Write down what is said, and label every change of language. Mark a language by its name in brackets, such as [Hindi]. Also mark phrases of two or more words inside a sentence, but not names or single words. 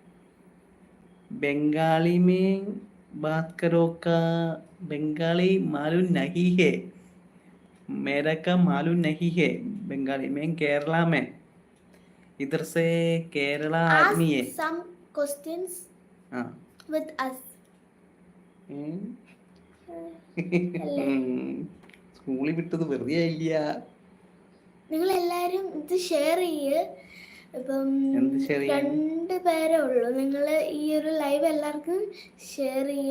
[Hindi] बंगाली में बात करो का बंगाली मालूम नहीं है। मेरा का मालूम नहीं है बंगाली में। केरला में इधर से केरला आदमी है। [English] ask some questions [Hindi] हाँ [English] with us. [Malayalam] സ്കൂളിൽ വിട്ടത് വെറുതെ ആയില്ല. നിങ്ങൾ എല്ലാവരും ഇത് ഷെയർ ചെയ്യ്. ഇപ്പം എന്ത് share ചെയ്യാൻ? 2 പേരേ ഉള്ളൂ. നിങ്ങൾ ഈ ഒരു ലൈവ് എല്ലാവർക്കും ഷെയർ ചെയ്യ്.